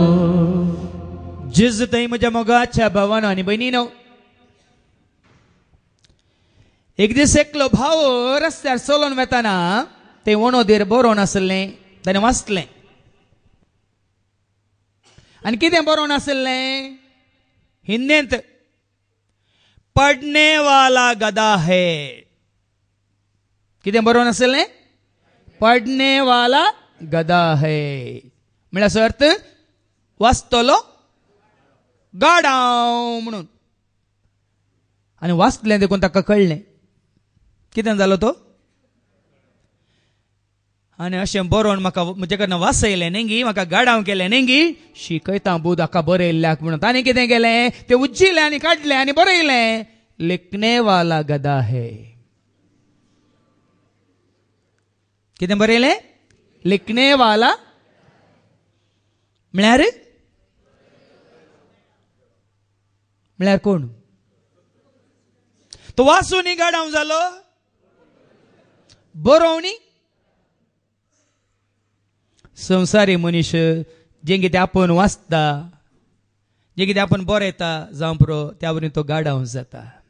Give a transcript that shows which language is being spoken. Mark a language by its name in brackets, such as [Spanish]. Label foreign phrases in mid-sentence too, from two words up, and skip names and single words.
[Konkani] जेजू थंय म्हज्या मोगाच्या भावानो आनी भयणीनो, एक दीस एकलो भाव रस्त्यार चलोन वेताना ते वणोदीर बरोवन आसलें, ताणें वाचलें. आनी कितें बरोवन आसलें हिंदींत? [Hindi] पडने वाला गधा है. [Konkani] कितें बरोवन आसलें? [Hindi] पडने वाला गधा है. [Konkani] म्हळ्यार अर्थ वाचतलो गाडाव म्हणून. आनी वाचलें देखून ताका कळ्ळें कितें जालो तो. आनी अशें बरोवन म्हाका म्हजे कडल्यान वाचयलें न्ही, म्हाका गाडाव केलें न्ही, शिकयता बूद हाका बरयल्ल्याक म्हणून. ताणें कितें केलें तें उज्जिलें आनी काडलें आनी बरयलें, [Hindi] लिखने वाला गधा है. [Konkani] कितें बरयलें? [Hindi] लिखने वाला. [Konkani] म्हळ्यार कोण? तो वाचूनी गाडाव जालो, बरोवनी. संवसारी मनीस जें कितें आपूण वाचता, जें कितें आपूण बरयता जावं पुरो, त्या वरवीं तो गाडाव जाता.